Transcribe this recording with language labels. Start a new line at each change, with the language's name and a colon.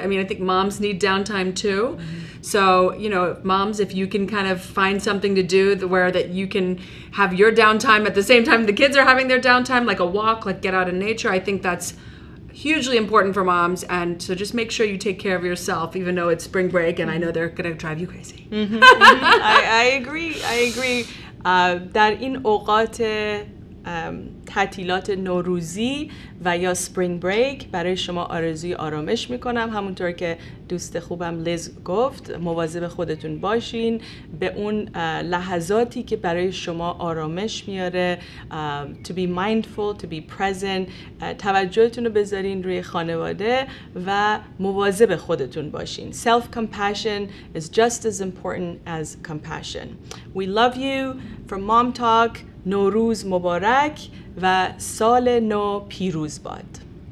English: I mean, I think moms need downtime too. So, you know, moms, if you can kind of find something to do where that you can have your downtime at the same time the kids are having their downtime, like a walk, like get out in nature, I think that's hugely important for moms. And so just make sure you take care of yourself, even though it's spring break, and I know they're going to drive you crazy. I agree.
Persian: در این اوقات تعطیلات نوروزی و یا سپرینگ بریک برای شما آرزوی آرامش میکنم. همونطور که دوست خوبم لیز گفت، مواظب خودتون باشین، به اون لحظاتی که برای شما آرامش میاره،
English: to be mindful, to be present،
Persian: توجهتون رو بذارین روی خانواده و مواظب خودتون باشین.
English: Self-compassion is just as important as compassion. We love you. From MomTalk,
Persian: نوروز مبارک و سال نو پیروز باد.